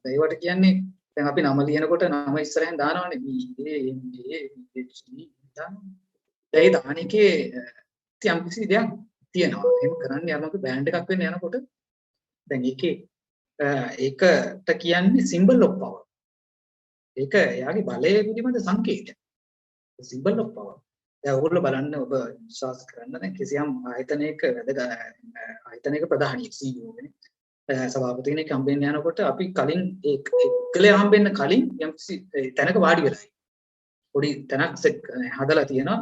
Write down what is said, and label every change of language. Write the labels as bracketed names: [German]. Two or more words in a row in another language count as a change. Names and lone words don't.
[Sinhala] ඒවට කියන්නේ දැන් අපි නම ලියනකොට නම ඉස්සරහින් දානවනේ ඒ දානිකේ යම් කිසි දෙයක් තියෙනවා. එහෙම කරන්න යනකොට බෑන්ඩ් එකක් වෙන්න යනකොට දැන් ඒකට කියන්නේ [English] symbol of power. [Sinhala] ඒක එයාගේ බලය පිළිබඳ සංකේතයක්. [English] symbol of power. [Sinhala] දැන් ඔයගොල්ලෝ බලන්න ඔබ විශ්වාස කරන්න දැන් කිසියම් ආයතනයක ආයතනයක ප්‍රධානියෙක් CEO කෙනෙක් සභාපති කෙනෙක් හම්බෙන්න යනකොට අපි කලින් ඒ පුද්ගලයා හම්බෙන්න කලින් යම් කිසි තැනක වාඩි වෙලා පොඩි තැනක් සෙට් හදලා තියෙනවා.